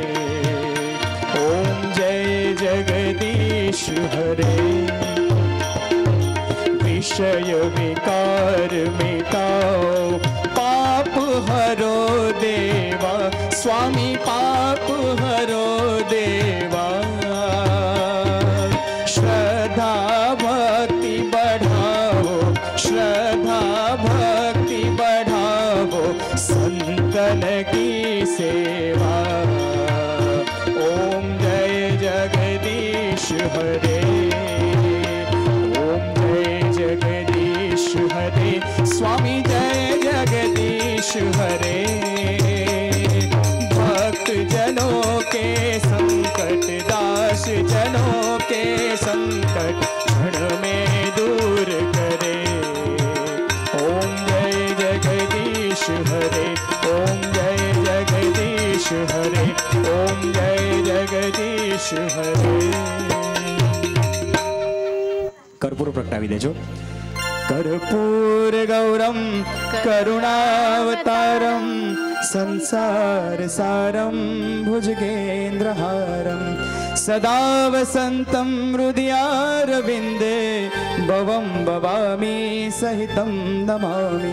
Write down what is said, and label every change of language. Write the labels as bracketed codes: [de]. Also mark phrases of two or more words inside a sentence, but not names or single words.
[hi] ओम जय जगदीश हरे विषय विकार मिटाओ पाप हरो देवा स्वामी पाप हरो देवा। श्रद्धा भक्ति बढ़ाओ श्रद्धा भक्ति बढ़ाओ संतन की सेवा। ओम जय जगदीश हरे ओम जय जगदीश हरे स्वामी जय जगदीश हरे। भक्त जनों के संकट दास जनों के संकट क्षण में दूर करे। ओम जय जगदीश हरे ओम जय जगदीश हरे ओम जय जगदीश हरे। [gu] કર્પૂર પ્રગટાવી દેજો। [sa] कर्पूर गौरम करुणावतारम संसार सारम भुजगेन्द्रहारम सदा वसंतम हृदयारविंदे भवं भवामि सहितं नमामि।